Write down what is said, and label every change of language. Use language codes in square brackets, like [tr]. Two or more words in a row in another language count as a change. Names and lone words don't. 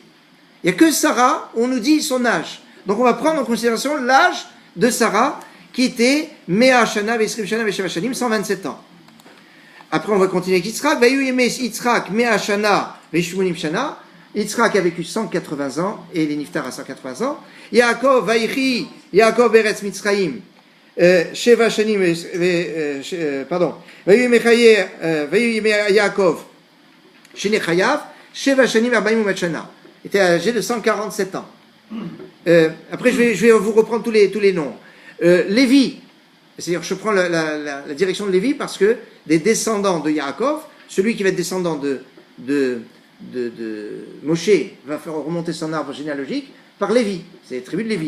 [fr] Il n'y a que Sarah, on nous dit son âge. Donc on va prendre en considération l'âge de Sarah, qui était [he] מאה שנה ועשרים שנה ושבע שנים, [fr] 127 ans. Après, on va continuer avec Yitzhak. [he] יצחק מאה שנה ושמונים שנה. [fr] Yitzhak a vécu 180 ans, et les Niftar à 180 ans. [he] יעקב ויחי יעקב ארץ מצרים שבע שנים, pardon. ויחי יעקב שני חייו שבע שנים ארבעים ומאת שנה. [fr] Il était âgé de 147 ans. Après, je vais vous reprendre tous les noms. Lévi, c'est-à-dire je prends la direction de Lévi parce que des descendants de Yaakov, celui qui va être descendant de Moshe va faire remonter son arbre généalogique par Lévi, c'est les tribus de Lévi.